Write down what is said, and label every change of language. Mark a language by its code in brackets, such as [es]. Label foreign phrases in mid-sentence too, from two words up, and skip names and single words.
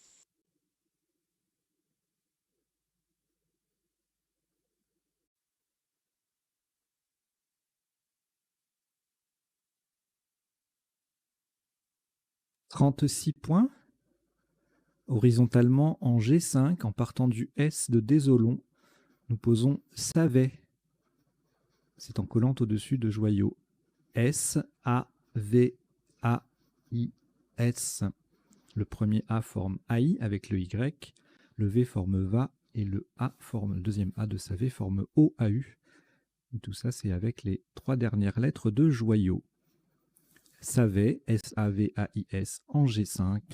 [fr] « 36 points. Horizontalement en G5, en partant du S de Désolon, nous posons Savet. C'est en collant au-dessus de Joyau. S-A-V-A-I-S. Le premier A forme AI avec le Y, le V forme VA et le A forme, le deuxième A de Savet forme O-A-U. Et tout ça, c'est avec les 3 dernières lettres de Joyau. Savet, S-A-V-A-I-S en G5.